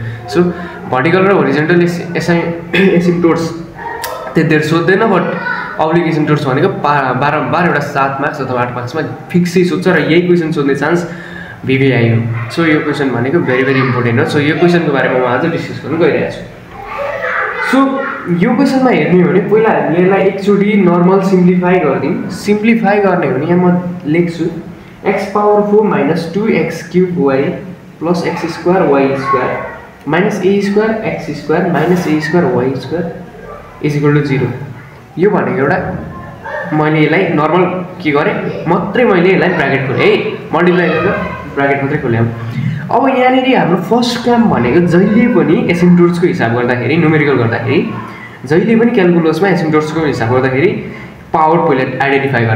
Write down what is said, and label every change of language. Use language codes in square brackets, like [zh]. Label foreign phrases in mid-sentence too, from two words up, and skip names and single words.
[ne] सो भर्टिकल र [en] horizontal asymptotes [ne] त्यति सोध्दैन, [en] but oblique asymptotes [ne] भनेको बारम्बार एउटा 7 मार्क्स अथवा 8 मार्क्समा फिक्सै सोध्छ र यही क्वेसन सोध्ने [en] chance VVI [ne] हो। सो यो क्वेसन भनेको [en] very important [ne] हो। सो यो क्वेसनको बारेमा म आज डिस्कस गर्न गइरहेको छु। सो यो क्वेसनमा हेर्ने हो भने पहिला हामीले यसलाई एकचोटि [en] normal simplify [ne] गरिदिउँ। सिम्प्लिफाई गर्ने हो भने यहाँ म लेख्छु x⁴ - 2x³ y + x² y² - a² x² - a² y² = 0। यो भनेको एउटा मैले यसलाई नर्मल के गरेँ मात्रै, मैले यसलाई ब्राकेट खोलेँ है, मल्टिप्लाई गरेर ब्राकेट मात्रै खोलेँ। अब यहाँनिर हाम्रो फर्स्ट काम भनेको जहिले पनि एसिम्प्टोट्सको हिसाब गर्दाखेरि, न्युमेरिकल गर्दाखेरि, जहिले पनि क्यालकुलसमा एसिम्प्टोट्सको हिसाब गर्दाखेरि पावर पहिला आइडेन्टिफाई गर्ने।